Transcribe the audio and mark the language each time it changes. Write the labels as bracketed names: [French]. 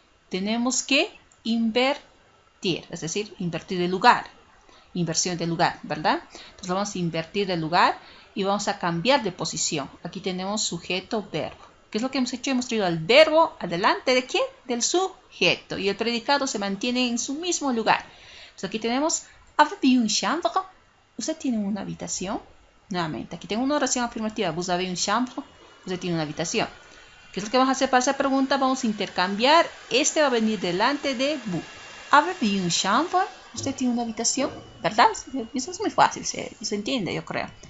[Spanish] Tenemos que invertir, es decir, invertir de lugar. Inversión de lugar, ¿verdad? Entonces vamos a invertir de lugar y vamos a cambiar de posición. Aquí tenemos sujeto, verbo. ¿Qué es lo que hemos hecho? Hemos traído al verbo adelante de ¿quién? Del sujeto. Y el predicado se mantiene en su mismo lugar. Entonces aquí tenemos [French] avez-vous une chambre? [Spanish] ¿Usted tiene una habitación? Nuevamente, aquí tengo una oración afirmativa. [French] Vous avez une chambre? [Spanish] Usted tiene una habitación. ¿Qué es lo que vamos a hacer para esa pregunta? Vamos a intercambiar. Este va a venir delante de vous. [French] Avez-vous une chambre? [Spanish] Usted tiene una habitación, ¿verdad? Eso es muy fácil, se entiende, yo creo.